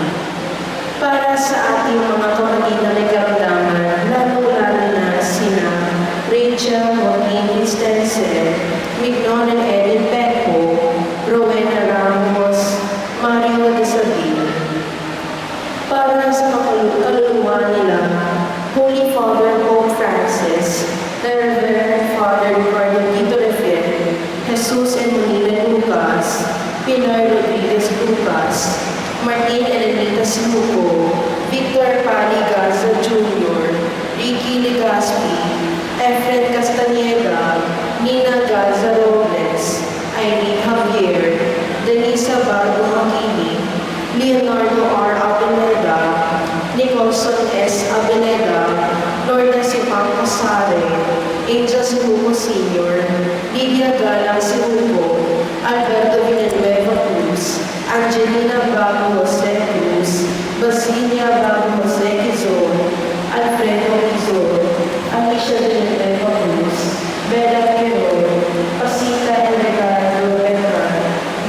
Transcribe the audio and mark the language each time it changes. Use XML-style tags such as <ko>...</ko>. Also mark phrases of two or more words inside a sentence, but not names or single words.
<tl>Para sa ating mga kapatid na may karamdaman, lalo-lalo na sina Rachel Joaquin Christensen, Mignon and Edith Pecco, Rowena Ramos, Mario de Sabine. Para sa kaluluwa nila,</tl> <en>Holy Father Pope Francis, the Reverend Father Ricardo Tito Refer, Jesus and Molina Lucas, Pilar Rodriguez Lucas, Martin and Anita Simuco, Victor Pali Garza Jr., Ricky Legaspi, Efren Castaneda, Nina Garza Robles, Irene Javier, Denisa Bardo Makini, Leonardo R. Abeleda, Nicholson S. Abeleda, Lorna Sipang Casare, Angel Simuco Sr., Lydia Galang Simuco, Alberto Villanueva Cruz, Angelina Bago Jose Cruz, Basilia Bago Jose Quizon, Alfredo Quizon, Alicia Villanueva Cruz, Bella Quirón, Pasita and Ricardo Bernal,</en>